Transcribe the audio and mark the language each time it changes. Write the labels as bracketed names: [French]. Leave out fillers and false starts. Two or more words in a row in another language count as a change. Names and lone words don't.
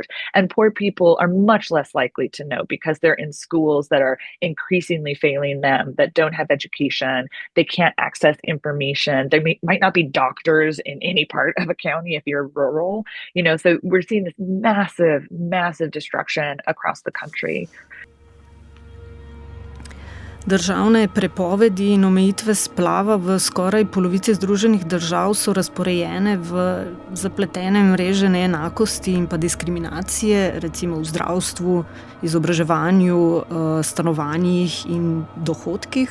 [English] And poor people are much less likely to know because they're in schools that are increasingly failing them, that don't have education. They can't access information. There might not be doctors in any part of a county if you're rural, so we're seeing this massive destruction across the country. [Slovenian] Državne prepovedi in omejitve splava v skoraj polovici Združenih držav so razporejene v zapletene mreže neenakosti in pa diskriminacije, recimo v zdravstvu, izobraževanju, stanovanjih in dohodkih.